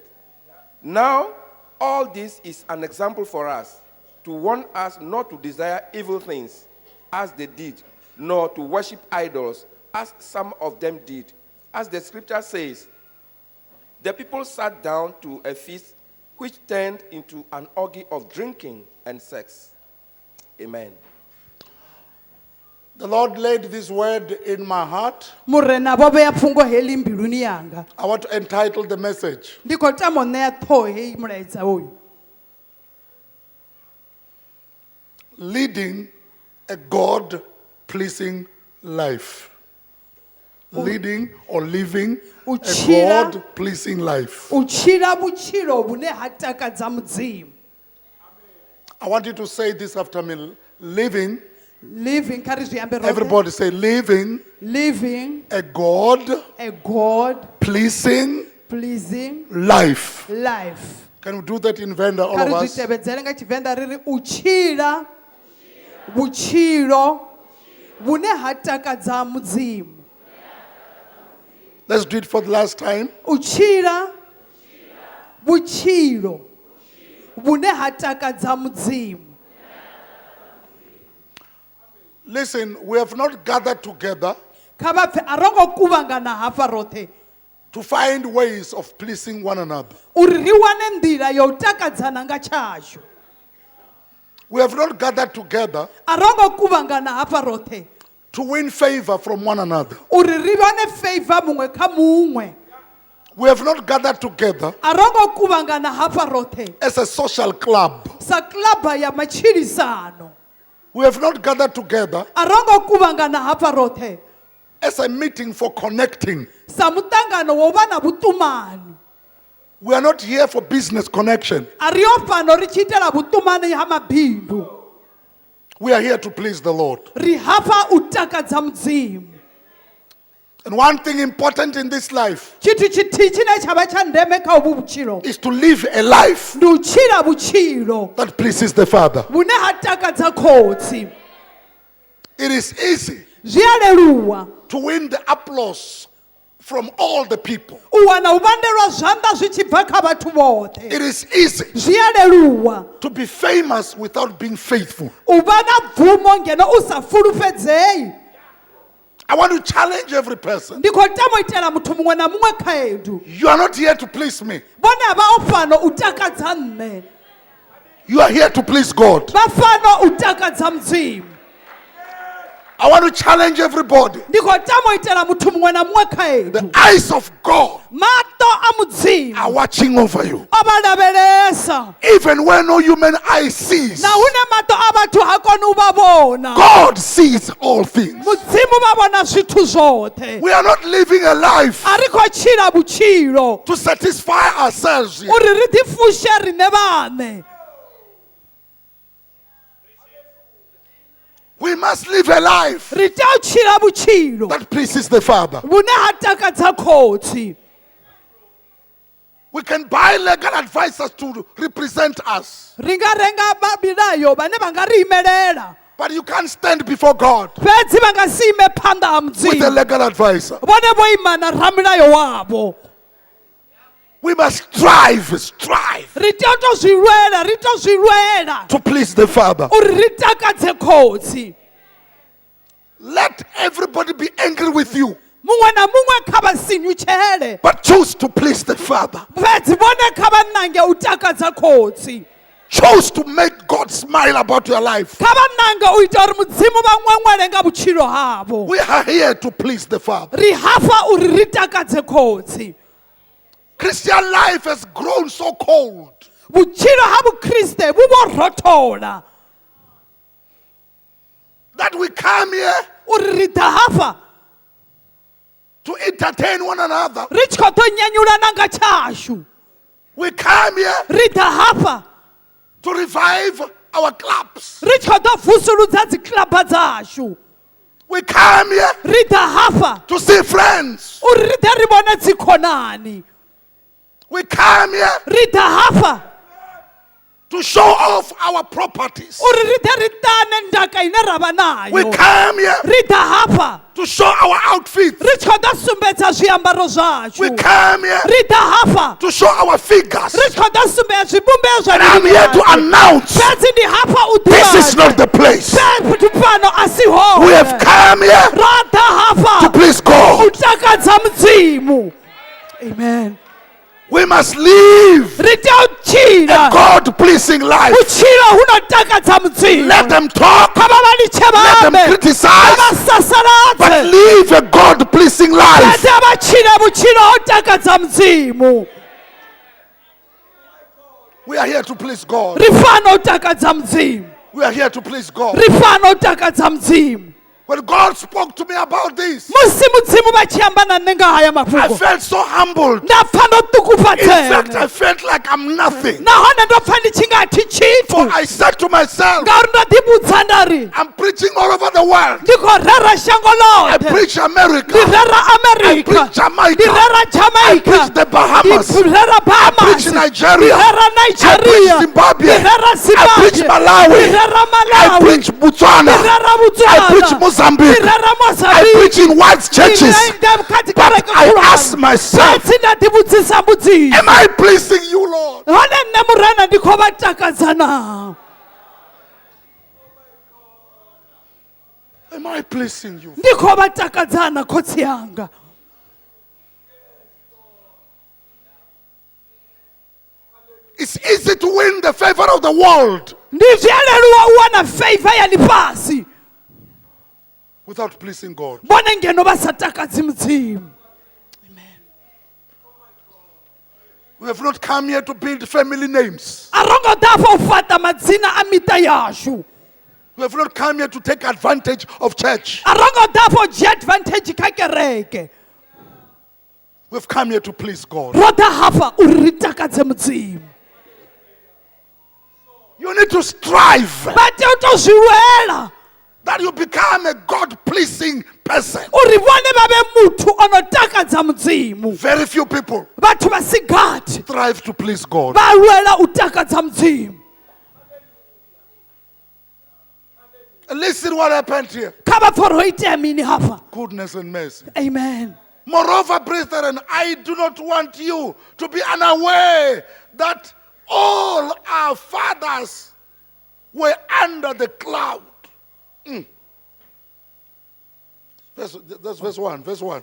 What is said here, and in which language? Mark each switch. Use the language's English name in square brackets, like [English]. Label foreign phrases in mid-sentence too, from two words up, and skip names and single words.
[English] Now, all this is an example for us, to warn us not to desire evil things, as they did, nor to worship idols, as some of them did. As the scripture says, the people sat down to a feast which turned into an orgy of drinking and sex. Amen. The Lord laid this word in my heart. [Venda] Murena bo beya pfungo heli mbiluni yanga. [English] I want to entitle the message, [Venda] Ndikho tamo ṋea ṱhoho hei mulaedza uyu. [English] Leading a God-pleasing life. Leading or living a [Venda] Utshila- [English] God-pleasing life. [Venda] U tshila vhutshilo vhune ha takadza mudzimu. [English] I want you to say this after me. Living Living, [Venda] kha ri zwi ambe roṱhe. [English] Everybody say living Living a God a God pleasing pleasing life. life. Can we do that in Venda, all [Venda] Kha [English] of [Venda] ri [English] us? [Venda] zwi tevhedzele nga Tshivenḓa ri ri u tshila vhutshilo vhune ha takadza Mudzimu. [English] Let's do it for the last time. [Venda] U tshila vhutshilo vhune ha takadza Mudzimu. [English] Listen, we have not gathered together [Venda] Kha vha pfe a ro ngo kuvhangana hafha roṱhe [English] to find ways of pleasing one another. [Venda] uri ri wane nḓila ya u takadzana nga tshashu. [English] We have not gathered together [Venda] A ro ngo kuvhangana hafha roṱhe [English] to win favor from one another. [Venda] uri ri vhone favor muṅwe kha muṅwe. [English] We have not gathered together [Venda] A ro ngo kuvhangana hafha roṱhe [English] as a social club. [Venda] sa klaba ya matshilisano. [English] We have not gathered together [Venda] A ro ngo kuvhangana hafha roṱhe [English] as a meeting for connecting. [Venda] sa muṱangano wo vha na vhuṱumani. [English] We are not here for business connection. [Venda] A ri yo fhano ri tshi itela vhuṱumani ha mabindu. [English] We are here to please the Lord. [Venda] Ri hafha u takadza Mudzimu. [English] And one thing important in this life [Venda] Tshithu tshithihi tshine tsha vha tsha ndeme kha uvhu vhutshilo [English] is to live a life [Venda] ndi u tshila vhutshilo [English] that pleases the Father. [Venda] vhune ha takadza khotsi. [English] It is easy [Venda] Zwi a leluwa [English] to win the applause from all the people. [Venda] u wana u vhandelwa zwanḓa zwi tshi bva kha vhathu vhoṱhe. [English] It is easy [Venda] Zwi a leluwa [English] to be famous without being faithful. [Venda] u vha na bvumo ngeno u sa fulufhedzei. [English] I want to challenge every person. [Venda] Ndi khou tama u itela muthu muṅwe na muṅwe khaedu. [English] You are not here to please me. [Venda] Vhone vha o fhano u takadza nṋe. [English] You are here to please God. [Venda] Vha fhano u takadza Mudzimu. [English] I want to challenge everybody. [Venda] Ndi khou tama u itela muthu muṅwe na muṅwe khaedu. [English] The eyes of God [Venda] Maṱo a Mudzimu [English] are watching over you. [Venda] o vha lavhelesa. [English] Even when no human eye sees, [Venda] Na hune maṱo a vhathu ha koni u vha vhona. [English] God sees all things. [Venda] Mudzimu vha vhona zwithu zwoṱhe. [English] We are not living a life [Venda] A ri khou tshila vhutshilo [English] to satisfy ourselves here. [Venda] uri ri ḓi fushe riṋe vhaṋe. [English] We must live a life [Venda] Ri tea u tshila vhutshilo [English] that pleases the Father. [Venda] vhune ha takadza khotsi. [English] We can buy legal advisors to represent us, [Venda] Ri nga renga vha milayo vhane vha nga ri imelela. [English] but you can't stand before God [Venda] Fhedzi vha nga si ime phanḓa ha [English] with a [Venda] Mudzimu. [English] legal advisor. [Venda] Vhone vho ima na ramilayo wavho. [English] We must strive [Venda] Ri tea u tou zwi lwela, ri tou zwi lwela [English] to please the Father. [Venda] uri ri takadze khotsi. [English] Let everybody be angry with you, [Venda] Muṅwe na muṅwe kha vha sinyutshele. [English] but choose to please the Father. [Venda] Fhedzi vhone kha vha ṋange u takadza khotsi. [English] Choose to make God smile about your life. [Venda] Kha vha ṋange u ita uri Mudzimu vha ṅweṅwele nga vhutshilo havho. [English] We are here to please the Father. [Venda] Ri hafa uri ri takadze khotsi. [English] Christian life has grown so cold. [Venda] Vhutshilo ha vhukriste vhu vho rothola [English] That we come here [Venda] uri ri ḓa hafha [English] to entertain one another. [Venda] ri tshi khou ḓo nyanyulana nga tshashu. [English] We come here [Venda] Ri ḓa hafha [English] to revive our clubs. [Venda] ri tshi khou ḓo vusuludza dzi klaba dzashu. [English] We come here [Venda] Ri ḓa hafha [English] to see friends. [Venda] uri ri ḓe ri vhone dzikhonani. [English] We come here [Venda] Ri ḓa hafha [English] to show off our properties. [Venda] uri ri ḓe ri ṱane ndaka ine ra vha [English] We [Venda] nayo. [English] come here [Venda] Ri ḓa hafha [English] to show our outfits. [Venda] ri tshi khou ḓo sumbedza zwiambaro [English] We [Venda] zwashu. [English] come here [Venda] Ri ḓa hafha [English] to show our figures. [Venda] ri tshi khou ḓo sumbedza zwivhumbeo zwa [English] And I'm [Venda] mivhili [English] here to [Venda] yashu. [English] announce [Venda] Fhedzi ndi hafha u [English] this is [Venda] ḓivhadza. [English] not the place. [Venda] Fhethu fhano a si hone. [English] We have come here [Venda] Ro ḓa [English] to [Venda] hafha [English] please [Venda] u [English] God. [Venda] takadza Mudzimu. [English] Amen. We must live [Venda] Ri tea u [English] a [Venda] tshila [English] God-pleasing life. [Venda] vhutshilo hu no takadza Mudzimu. [English] Let them talk, [Venda] Kha vha vha litshe [English] let them [Venda] vhabe. Kha [English] criticize, [Venda] vha [English] but [Venda] sasaladze. [English] live a God-pleasing life. [Venda] Fhedzi vha tshile vhutshilo ho takadza Mudzimu. [English] We are here to please God. [Venda] Ri fana u takadza Mudzimu. [English] We are here to please God. [Venda] Ri fana u takadza Mudzimu. [English] When God spoke to me about this, [Venda] musi mudzimu vha tshi amba na nṋe nga haya [English] I [Venda] mafhungo [English] felt so humbled. [Venda] nda pfa ndo [English] In fact, [Venda] ṱukufatsela [English] I felt like I'm nothing. [Venda] nahone ndo pfa ndi tshi nga thi [English] For [Venda] tshithu [English] I said to myself, [Venda] ngauri ndo ḓivhudza nda ri [English] I'm preaching all over the world. [Venda] ndi khou rera shango [English] I [Venda] ḽoṱhe [English] preach [Venda] ndi [English] America. [Venda] rera [English] I [Venda] amerika [English] preach Jamaica. [Venda] ndi rera [English] I [Venda] jamaica [English] preach the Bahamas. [Venda] ndi rera [English] I [Venda] bahamas [English] preach Nigeria. [Venda] ndi rera [English] I preach [Venda] nigeria [English] Zimbabwe. [Venda] ndi rera [English] I preach [Venda] zimbabwe [English] Malawi. [Venda] ndi rera [English] I [Venda] malawi [English] preach Botswana. [Venda] ndi rera [English] I preach [Venda] botswana [English] Mozambique. [Venda] ndi rera [English] I [Venda] mozambique [English] preach in white churches. But I ask myself, [Venda] fhedzi nda ḓivhudzisa mbudziso [English] am I pleasing you, Lord? [Venda] hone nṋe murena ndi khou vha takadza na [English] Am I pleasing you? [Venda] ndi khou vha takadza na khotsi yanga [English] It's easy to win the favor of the world [Venda] ndi zwi a leluwa u wana favor ya ḽifhasi [English] without pleasing God. [Venda] vhone ngeno vha sa takadzi mudzimu. [English] We have not come here to build family names. [Venda] a ro ngo ḓa afha u fhaṱa madzina a miṱa yashu [English] We have not come here to take advantage of church. [Venda] a ro ngo ḓa afha u dzhia advantage kha kereke [English] We've come here to please God. [Venda] ro ḓa hafha uri ri takadze mudzimu. [English] You need to strive [Venda] vha tea u tou zwi lwela [English] that you become a God-pleasing person. [Venda] uri vhone vha vhe muthu o no takadza mudzimu. [English] Very few people [Venda] vhathu vha si gathi [English] strive to please God. [Venda] vha lwela u takadza mudzimu. [English] Listen what happened here. [Venda] kha vha pfa uri ho itea mini hafha. [English] Goodness and mercy. Amen. Moreover, brethren, I do not want you to be unaware that all our fathers were under the cloud. That's verse 1. Verse 1.